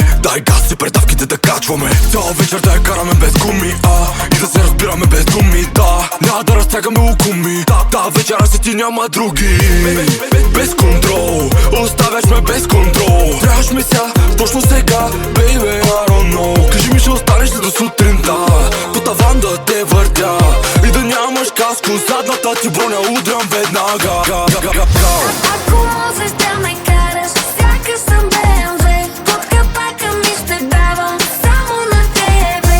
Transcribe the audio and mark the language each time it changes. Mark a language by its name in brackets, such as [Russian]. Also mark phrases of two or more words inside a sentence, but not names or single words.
[Bulgarian] Дай газ и предавките да качваме. Цяла вечер да я караме без гуми, и да се разбираме без думи, да. Няма да разтягаме лукуми, да, вечера си ти няма други. Без контрол, оставяш ме без контрол. Трябваш ми ся, точно сега, [English] baby, I don't know. [Bulgarian] Кажи ми, ще останеш ли до сутринта? По таван да те въртя и да нямаш каско. Задната ти броня удрям веднага. Ако можеш да ме караш, сякаш съм БМВ. Под капака ми ще давам само на тебе.